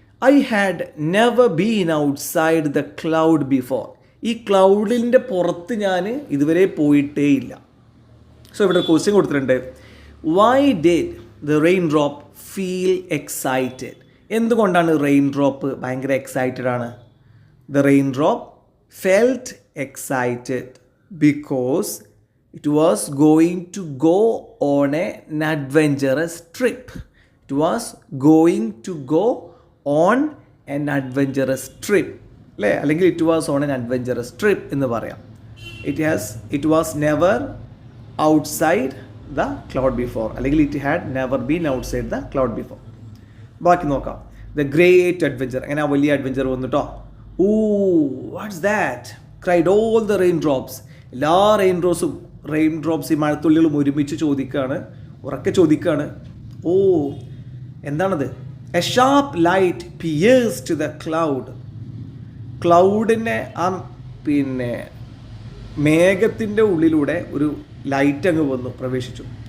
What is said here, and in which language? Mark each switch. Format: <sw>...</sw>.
<en>I had never been outside the cloud before.</en> <ml>ഈ ക്ലൗഡിൻ്റെ പുറത്ത് ഞാൻ ഇതുവരെ പോയിട്ടേ ഇല്ല.</ml> <en>so</en> <ml>ഇവിടെ ക്വസ്റ്റ്യൻ കൊടുത്തിട്ടുണ്ട്.</ml> <en>Why did the rain drop feel excited?</en> <ml>എന്തുകൊണ്ടാണ് റെയിൻ ഡ്രോപ്പ് ഭയങ്കര എക്സൈറ്റഡ് ആണ്?</ml> <en>The rain drop felt excited because it was going to go on an adventurous trip. It was going to go on an adventurous trip. അല്ലേ? അല്ലെങ്കിൽ it was on an adventurous trip</en> <ml>എന്ന് പറയാം.</ml> <en>It was never outside the cloud before. അല്ലെങ്കിൽ it had never been outside the cloud before.</en> <ml>ബാക്കി നോക്കാം.</ml> <en>The great adventure.</en> <ml>അങ്ങനെ ആ വലിയ അഡ്വഞ്ചർ വന്നിട്ടോ.</ml> <en>Ooh, what's that? cried all the raindrops.</en> <ml>എല്ലാ റെയിൻ ഡ്രോപ്സ് ഈ മഴത്തുള്ളികളും ഒരുമിച്ച് ചോദിക്കുകയാണ്, ഉറക്കെ ചോദിക്കുകയാണ്. ഓ, എന്താണത്?</ml> <en>A sharp light pierced the cloud.</en> <ml>ക്ലൗഡിനെ ആ പിന്നെ മേഘത്തിൻ്റെ ഉള്ളിലൂടെ ഒരു ലൈറ്റ് അങ്ങ് വന്നു പ്രവേശിച്ചു.</ml>